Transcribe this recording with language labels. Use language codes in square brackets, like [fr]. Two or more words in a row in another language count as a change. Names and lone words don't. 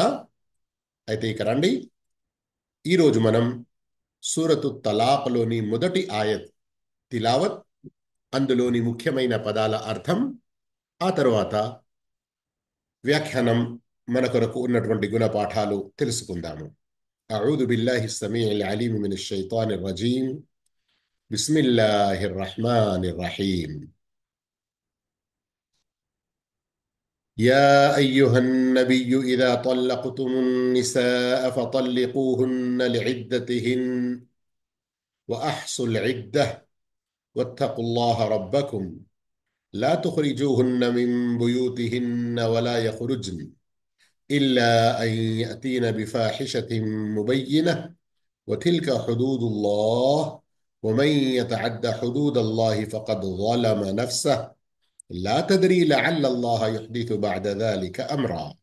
[te] అయితే ఇక రండి, ఈరోజు మనం సూరతు తలాక్లోని మొదటి ఆయత్ తిలావత్, అందులోని ముఖ్యమైన పదాల అర్థం, ఆ తర్వాత వ్యాఖ్యానం, మన కొరకు ఉన్నటువంటి గుణపాఠాలు తెలుసుకుందాము. [ar] أعوذ بالله السميع العليم من الشيطان الرجيم. بسم الله الرحمن الرحيم. يا أيها النبي إذا طلقتم النساء فطلقوهن لعدتهن وأحصوا العدة واتقوا الله ربكم لا تخرجوهن من بيوتهن ولا يخرجن إلا أن يأتين بفاحشة مبينة وتلك حدود الله ومن يتعد حدود الله فقد ظلم نفسه لا تدري لعل الله يحدث بعد ذلك أمرا.